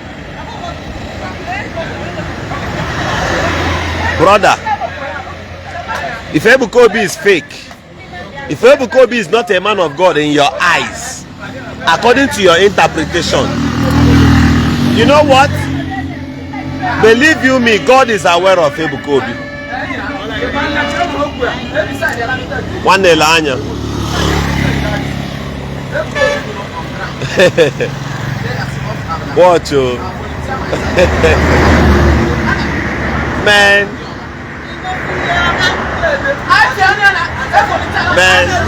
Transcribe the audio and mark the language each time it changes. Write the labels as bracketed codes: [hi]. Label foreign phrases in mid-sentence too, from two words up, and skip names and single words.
[en] Brother, if Ebuka Obi is fake, if Ebuka Obi is not a man of God in your eyes, according to your interpretation, you know what? Believe you me, God is aware of Ebuka Obi. One day, Lanya. Watch you. Man. Man.